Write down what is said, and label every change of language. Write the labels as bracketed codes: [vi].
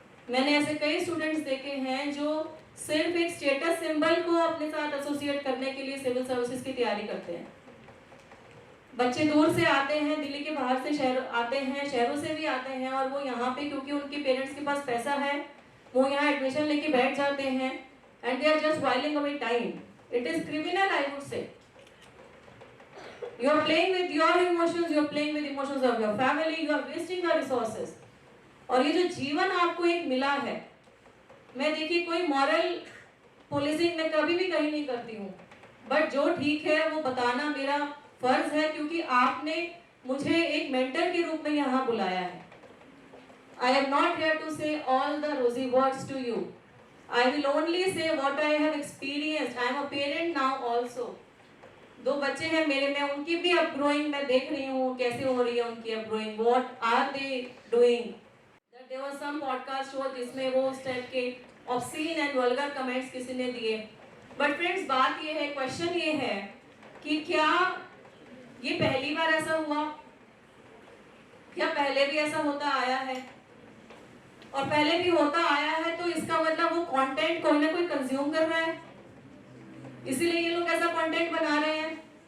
[hi] मैंने ऐसे कई स्टूडेंट्स देखे हैं जो सिर्फ एक स्टेटस सिंबल को अपने साथ एसोसिएट करने के लिए सिविल सर्विसेज की तैयारी करते हैं। बच्चे दूर से आते हैं, दिल्ली के बाहर से शहर आते हैं, शहरों से भी आते हैं, और वो यहाँ पे क्योंकि उनके पेरेंट्स के पास पैसा है वो यहाँ एडमिशन लेके बैठ जाते हैं [en] and they are just whiling away time. It is criminal, I would say. You are playing with your emotions, you are playing with emotions of your family, you are wasting your resources. [hi] और ये जो जीवन आपको एक मिला है, मैं देखिए कोई मॉरल पुलिसिंग मैं कभी भी कहीं नहीं करती हूँ, बट जो ठीक है वो बताना मेरा फर्ज है, क्योंकि आपने मुझे एक मेंटर के रूप में यहाँ बुलाया है. [en] I am not here to say all the rosy words to you. I will only say what I have experienced. I am a parent now also. [hi] 2 बच्चे हैं मेरे, मैं उनकी भी अपग्रोइंग मैं देख रही हूँ कैसे हो रही है उनकी अपग्रोइंग. [en] What are they doing? There was some podcast show [hi] जिसमें वो उस टाइप के [en] obscene and vulgar comments [hi] किसी ने दिए. [en] But friends, [hi] बात ये है, क्वेश्चन ये है कि क्या ये पहली बार ऐसा हुआ, क्या पहले भी ऐसा होता आया है? और पहले भी होता आया है तो इसका मतलब वो कंटेंट कोई ना कोई कंज्यूम कर रहा है, इसीलिए ये लोग ऐसा कंटेंट बना रहे हैं.